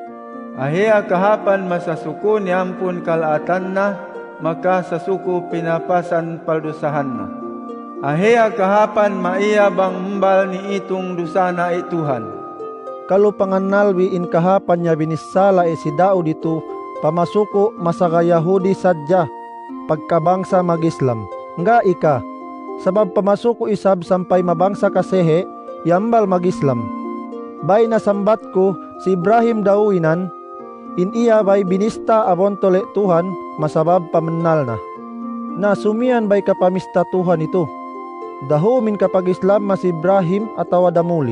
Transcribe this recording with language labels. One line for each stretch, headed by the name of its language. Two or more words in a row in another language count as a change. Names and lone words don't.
Central Sama: Ahia kahapan masasuko ni ampun kalaatan na, maka sasuko pinapasan paldusahan na. Ahia kahapan maiya bang mbal ni itong dusana Tuhan. Kalau panganalwi in kahapan niya binisala si Daud itu, pamasuko masaga Yahudi sadya, pagkabangsa mag-Islam. Nga ika, sabab pamasuko isab sampay mabangsa kasehe, yambal mag-Islam. Bay nasambat ko si Ibrahim dawinan, in iya bay binista abontole Tuhan, masabab pamennal na. Na sumian bay kapamista Tuhan itu. Dahu min kapag Islam mas Ibrahim atawa damuli.